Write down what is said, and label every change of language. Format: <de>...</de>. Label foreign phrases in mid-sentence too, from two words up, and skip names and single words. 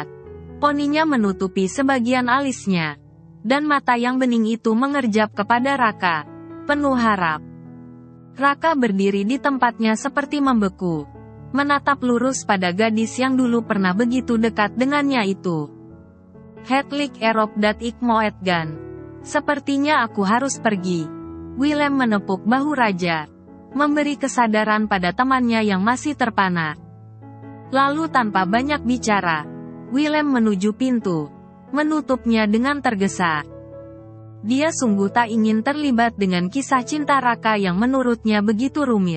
<id>Poninya menutupi sebagian alisnya. Dan mata yang bening itu mengerjap kepada Raka, penuh harap. Raka berdiri di tempatnya seperti membeku, menatap lurus pada gadis yang dulu pernah begitu dekat dengannya itu.</id> <nl>Hedlik erop dat ik moet gaan.</nl> <id>Sepertinya aku harus pergi. Willem menepuk bahu Raja, memberi kesadaran pada temannya yang masih terpana. Lalu tanpa banyak bicara, Willem menuju pintu, menutupnya dengan tergesa. Dia sungguh tak ingin terlibat dengan kisah cinta Raka yang menurutnya begitu rumit.</id>